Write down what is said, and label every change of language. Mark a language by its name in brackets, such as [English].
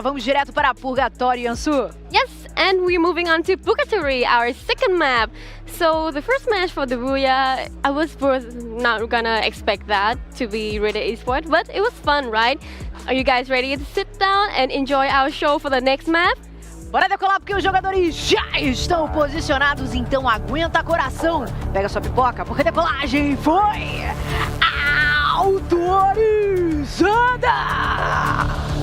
[Portuguese] Vamos direto para Purgatory, Yansu. [English] Yes, and we're moving on to Purgatory, our second map. So the first match for the Booyah, I was not gonna expect that to be really esports, but it was fun, right? Are you guys ready to sit down and enjoy our show for the next map? [Portuguese] Bora decolar porque os jogadores já estão posicionados, então aguenta coração. Pega sua pipoca, porque a decolagem foi autorizada!